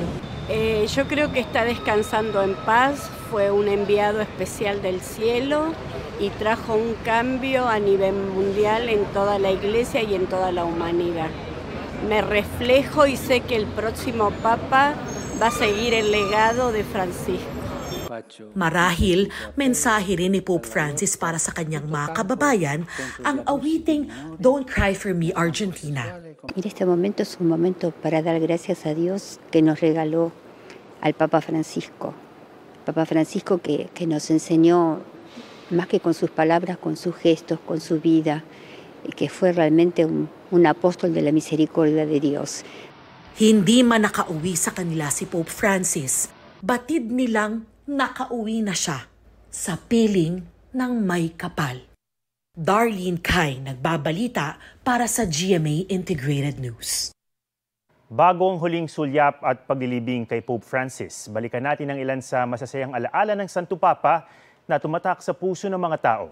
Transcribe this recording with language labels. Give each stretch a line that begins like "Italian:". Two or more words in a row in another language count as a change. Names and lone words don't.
Spanish: Yo creo que está descansando en paz, fue un enviado especial del cielo y trajo un cambio a nivel mundial en toda la iglesia y en toda la humanidad. Me reflejo y sé que el próximo Papa va a seguir el legado de Francisco.
Filipino: Marahil, mensahe rin ni Pope Francis para sa kanyang mga kababayan ang awiting Don't Cry for Me Argentina.
Spanish: Este momento es un momento para dar gracias a Dios que nos regaló al Papa Francisco. Papa Francisco que nos enseñó, más que con sus palabras, con sus gestos, con su vida, y que fue realmente un apóstol de la misericordia de Dios.
Filipino: Hindi man nakauwi sa kanila si Pope Francis, batid nilang nakauwi na siya sa piling ng may kapal. Darlene Cai, nagbabalita para sa GMA Integrated News. Bago ang huling sulyap at paglilibing kay Pope Francis, balikan natin ang ilan sa masasayang alaala ng Santo Papa na tumatak sa puso ng mga tao.